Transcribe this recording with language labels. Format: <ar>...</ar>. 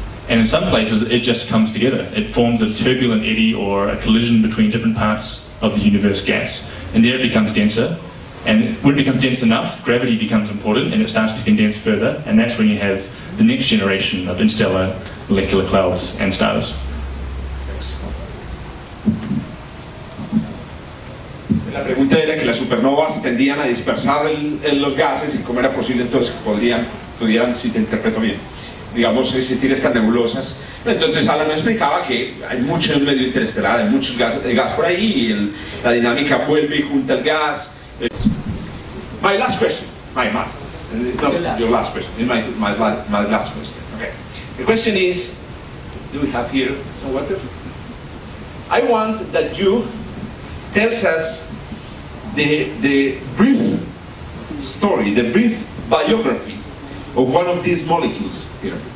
<en>And in some places, it just comes together. It forms a turbulent eddy or a collision between different parts of the universe gas. And there it becomes denser. And when it becomes dense enough, gravity becomes important and it starts to condense further. And that's when you have the next generation of interstellar molecular clouds and stars. Thanks.</en> <es>pregunta era que las supernovas tendían a dispersar los gases y cómo era posible entonces que pudieran, si te interpreto bien, digamos, existir estas nebulosas. Entonces Alan me explicaba que hay mucho en el medio interestelar, hay mucho gas por ahí y la dinámica vuelve y junta el gas.</es> <en>My last question, it's not your last question, it's my last question. Okay. The question is, do we have here some water? I want that you tell us the brief story, the brief biography of one of these molecules here.</en>